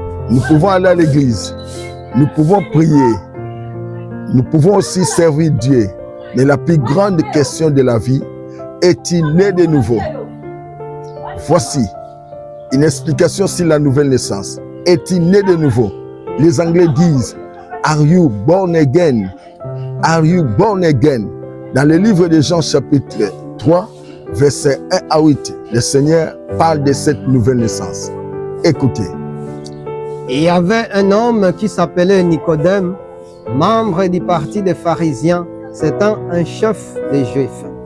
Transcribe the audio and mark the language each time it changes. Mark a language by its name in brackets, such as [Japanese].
[French] Nous pouvons aller à l'église, nous pouvons prier, nous pouvons aussi servir Dieu. Mais la plus grande question de la vie, est-il né de nouveau? Voici une explication sur la nouvelle naissance. Est-il né de nouveau? Les Anglais disent, [English] Are you born again? Are you born again? [French] Dans le livre de Jean chapitre 3, versets 1 à 8, le Seigneur parle de cette nouvelle naissance. Écoutez. Il y avait un homme qui s'appelait Nicodème, membre du parti des pharisiens, c'était un chef des Juifs.